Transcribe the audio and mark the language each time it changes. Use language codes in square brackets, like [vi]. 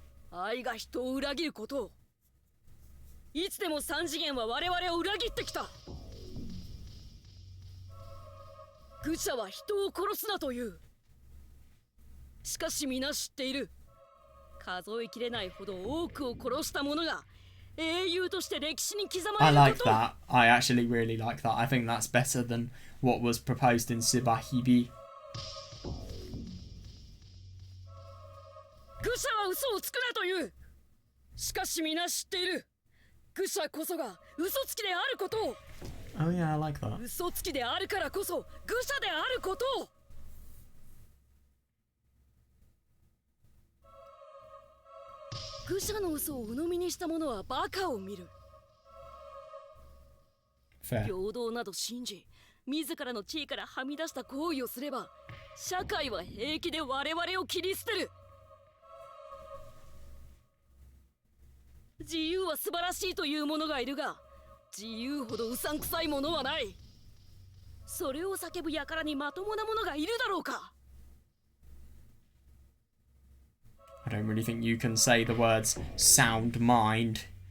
[ja] 愛が人を裏切ることを。いつでも三次元は我々を裏切ってきた。愚者は人を殺すなという。しかし皆知っている。数えきれないほど多くを殺した者が英雄として歴史に刻ま [en] I [ja] れる [en] like [ja] こと。 [en] that. I actually really like that. I think that's better than what was proposed in Sibahibi. [ja] 愚者は嘘をつくなという。しかし皆知っている。愚者こそが嘘つきであることを。 [en] Oh yeah, I like that. [ja] 嘘つきであるからこそ愚者であることを。愚者の嘘を鵜呑みにした者はバカを見る。 [en] Fair. [ja] 平等など信じ、自らの地位からはみ出した行為をすれば、社会は平気で我々を切り捨てる。自由は素晴らしいという者がいるが、自由ほどうさんくさいものはない。それを叫ぶ輩にまともな者がいるだろうか。 [en] I don't really think you can say the words sound mind.